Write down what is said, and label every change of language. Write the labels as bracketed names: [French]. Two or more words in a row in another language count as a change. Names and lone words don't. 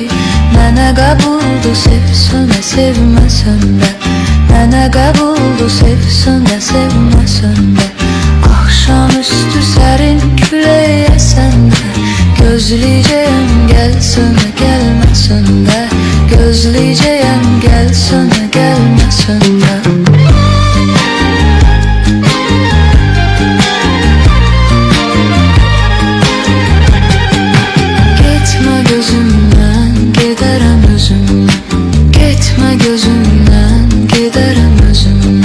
[Azerbaijani] Mənə qəbuldur sevsən də sevməsən də, mənə qəbuldur sevsən də sevməsən də. Axşamüstü sərin küləyə sən də, gözləyəcəyəm gəlsən də gəlməsən də. [Turkish] Gözleyeceğim gelsen de gelmesen de. Gitme gözümden giderim özümden. Gitme gözümden giderim özümden.